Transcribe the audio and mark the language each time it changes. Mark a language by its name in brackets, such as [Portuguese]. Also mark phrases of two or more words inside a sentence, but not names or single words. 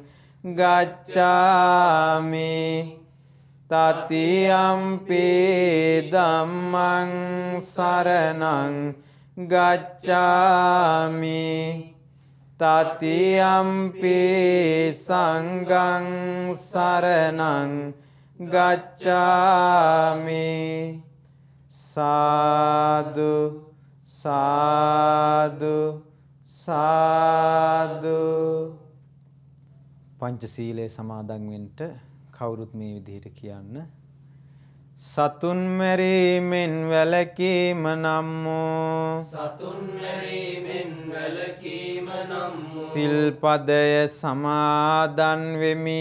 [Pali] ගච්ඡාමි තතියම්පි ධම්මං සරණං ගච්ඡාමි තතියම්පි සංඝං සරණං ගච්ඡාමි සාදු සාදු සාදු [Sinhala] පංචශීලයේ සමාදන් වෙන්න කවුරුත් මේ විදිහට කියන්න සතුන් මැරීමෙන් වැළකීම නම් වූ සතුන් මැරීමෙන් වැළකීම නම් වූ සිල්පදය සමාදන් වෙමි